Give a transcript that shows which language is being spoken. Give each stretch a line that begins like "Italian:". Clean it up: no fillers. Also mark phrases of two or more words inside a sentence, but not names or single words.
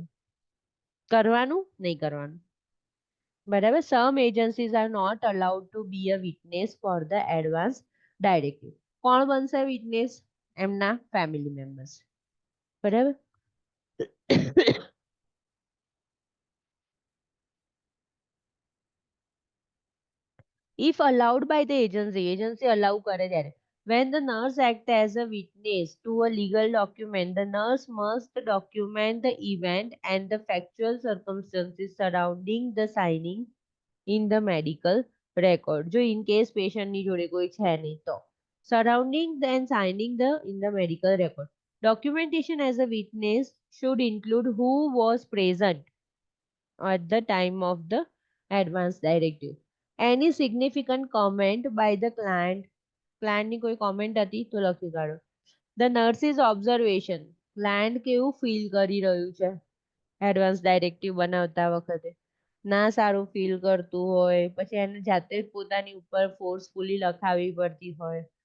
Gujarati: કરવાનું નહીં કરવાનું. બરાબર.
English: Some agencies are not allowed to be a witness for the advance directive.
Gujarati: કોણ બનશે વિટનેસ? એમના
English: family members.
Gujarati: બરાબર.
English: If allowed by the agency allow
Gujarati: કરે ત્યારે.
English: When the nurse acts as a witness to a legal document, the nurse must document the event and the factual circumstances surrounding the signing in the medical record.
Gujarati: જો
English: in case patient
Gujarati: ની જોડે કોઈ છે નહીં તો.
English: Surrounding and signing in the medical record. Documentation as a witness should include who was present at the time of the advance directive.
Gujarati: એની
English: significant comment by the client
Gujarati: કોઈ કોમેન્ટ હતી તો લખી કાઢો.
English: the nurse's observation,
Gujarati: ક્લાયન્ટ કેવું ફીલ કરી રહ્યું છે
English: advance directive
Gujarati: બનાવતા વખતે. ના સારું ફીલ કરતું હોય, પછી એને જાતે જ પોતાની ઉપર ફોર્સફુલી લખાવી પડતી હોય.